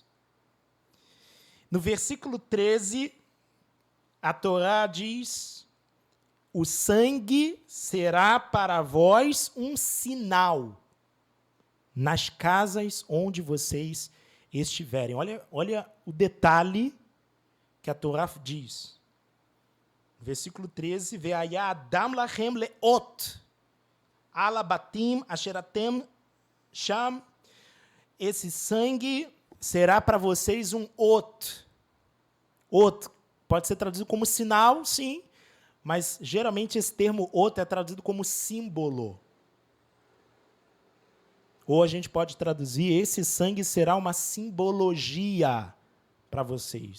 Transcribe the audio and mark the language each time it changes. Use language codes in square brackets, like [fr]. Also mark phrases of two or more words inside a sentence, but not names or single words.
[pt] No versículo 13, a Torá diz: o sangue será para vós um sinal nas casas onde vocês estiverem. Olha o detalhe que a Torá diz. Versículo 13, [he] והיה הדם לכם לאות על הבתים אשר אתם שם. [pt] Esse sangue será para vocês um ot. Ot pode ser traduzido como sinal, sim, mas geralmente esse termo ot é traduzido como símbolo. Ou a gente pode traduzir: esse sangue será uma simbologia para vocês.